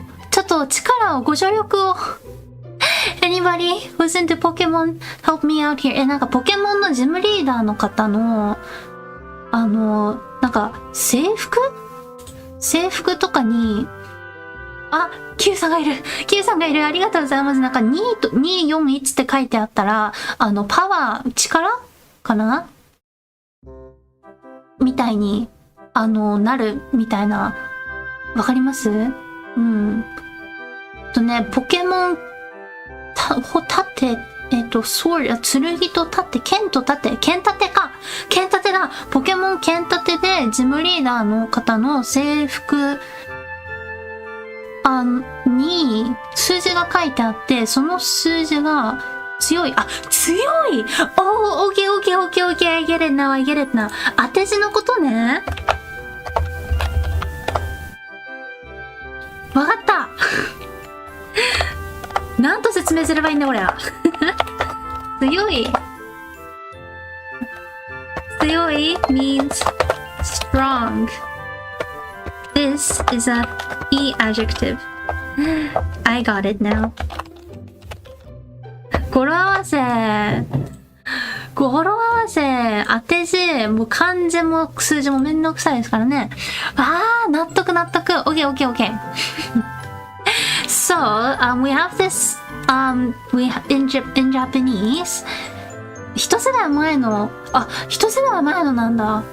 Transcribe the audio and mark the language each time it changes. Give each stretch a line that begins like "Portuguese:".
Japanese: ちょっと力を、ご助力を。
English: Anybody who's into Pokemon, help me out here.
Japanese: なんかポケモンのジムリーダーの方の、なんか制服とかに、あ、Q さんがいる。ありがとうございます。なんか2と241って書いてあったら、パワー、力かなみたいに、なるみたいな、わかります？うん。ポケモン、盾、剣と盾、剣と盾、剣盾だ。ポケモン剣盾で、ジムリーダーの方の制服、に数字が書いてあって、その数字が強い。強い！
English: オーケー、I get it now.
Japanese: 当て字のことね。わかった。なんと説明すればいいんだこれは。
English: 強い means strong. This is a E adjective. I got it now.
Japanese: 語呂合わせ当て字もう漢字も数字もめんどくさいですからね。納得。Okay.
English: So, we have this, in Japanese,
Japanese: 一世代前のなんだ。